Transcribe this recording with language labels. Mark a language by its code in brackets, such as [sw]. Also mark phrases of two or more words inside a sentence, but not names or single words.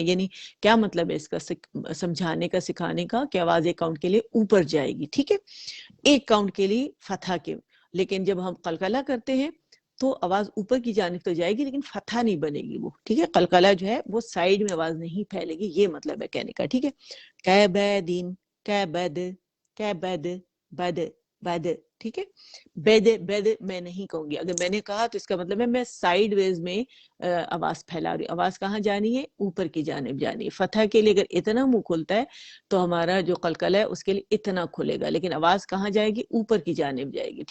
[ur] یعنی کیا مطلب ہے اس کا سمجھانے کا, سکھانے کا, کہ آواز ایک کاؤنٹ کے لیے اوپر جائے گی. ٹھیک ہے, ایک کاؤنٹ کے لیے فتح کے. لیکن جب ہم قلقلہ کرتے ہیں تو آواز اوپر کی جانب تو جائے گی لیکن فتح نہیں بنے گی وہ. ٹھیک ہے, قلقلہ جو ہے وہ سائیڈ میں آواز نہیں پھیلے گی, یہ مطلب ہے کہنے کا. ٹھیک ہے, [ar] کبدن, کبد, کبد, بد, بد. [ur] ٹھیک ہے, بد, بد میں نہیں کہوں گی. اگر میں نے کہا تو اس کا مطلب ہے میں سائیڈ ویز میں آواز پھیلا رہی ہوں. آواز کہاں جانی ہے, اوپر کی جانب جانی ہے. فتح کے لیے اگر اتنا منہ کھلتا ہے تو ہمارا جو قلقلہ ہے اس کے لیے اتنا کھلے گا, لیکن آواز کہاں جائے گی, اوپر کی جانب جائے گی.